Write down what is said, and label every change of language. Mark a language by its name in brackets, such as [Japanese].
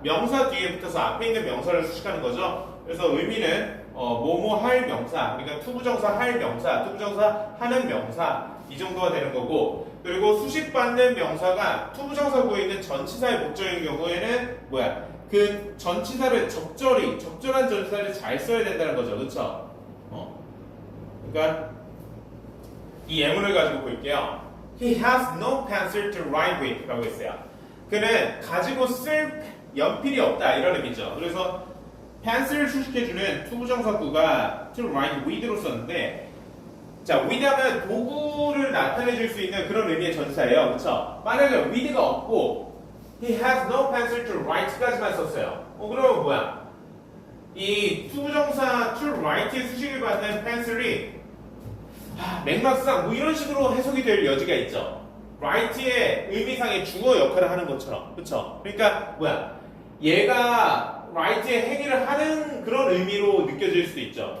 [Korean] 명사 뒤에 붙어서 앞에 있는 명사를 수식하는 거죠. 그래서 의미는 뭐뭐 할 명사, 그러니까 투부정사 할 명사, 투부정사 하는 명사 이 정도가 되는 거고, 그리고 수식받는 명사가 투부정사 구에 있는 전치사의 목적인 경우에는 뭐야? 그 전치사를 적절한 전치사를 잘 써야 된다는 거죠, 그렇죠? 그러니까 이 예문을 가지고 볼게요. [English] He has no pencil to write with [Korean] 라고 했어요. 그는 가지고 쓸 연필이 없다 이런 의미죠. 그래서 pencil을 수식해주는 투부정사구가 [English] to write with [Korean] 로 썼는데, 자, with 하면 도구를 나타내줄 수 있는 그런 의미의 전치사예요, 그렇죠? 만약에 with가 없고 [English] he has no pencil to write [Korean] 까지만 썼어요. 그러면 뭐야? 이 투부정사 to write의 수식을 받는 pencil이 맥락상 뭐 이런 식으로 해석이 될 여지가 있죠. write의 의미상의 주어 역할을 하는 것처럼, 그렇죠? 그러니까 뭐야? 얘가 write의 행위를 하는 그런 의미로 느껴질 수도 있죠.